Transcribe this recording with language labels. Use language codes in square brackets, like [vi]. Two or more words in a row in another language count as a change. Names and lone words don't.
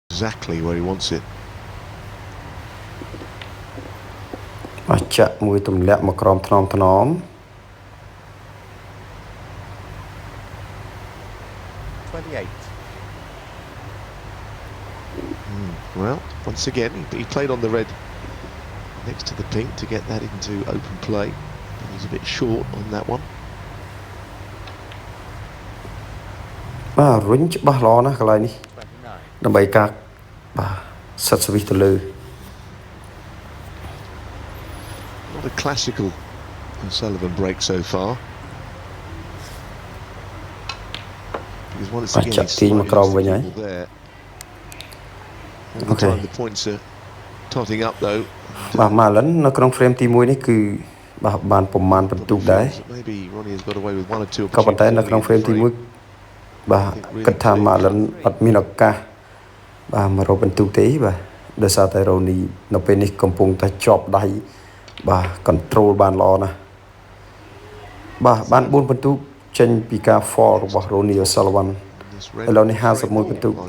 [en] exactly where he wants it. [km] បាទចាក់មួយទម្លាក់មកក្រោមថ្នម [en] 28. Well, once again, he played on the red next to the pink to get that into open play. But he's a bit short on that one. [km] បាទរុញច្បាស់ល្អណាស់កន្លែងនេះ 29. ដើម្បីការបាទសិតសវិសទៅលើ [en] Not a classical Sullivan break so far. Because once again, he's slightly lost the ball there. All the time the points are totting up though. [km] បាទម៉ាឡិននៅក្នុង frame ទី1នេះគឺបាទបានប្រមាណបន្ទុកដែរ [en] Maybe Ronnie has got away with one or two [km] ក៏ប៉ុន្តែនៅក្នុង frame ទី1បាទគិតថាម៉ាឡិនអត់មានឱកាសបាទមករកបន្ទុកទេបាទដោយសារតែរ៉ូនីនៅពេលនេះកំពុងតែជាប់ដៃបាទ control បានល្អណាស់បាទបាន4បន្ទុកចេញពីការ fall របស់ Ronnie O'Sullivan ឥឡូវនេះ51បន្ទុក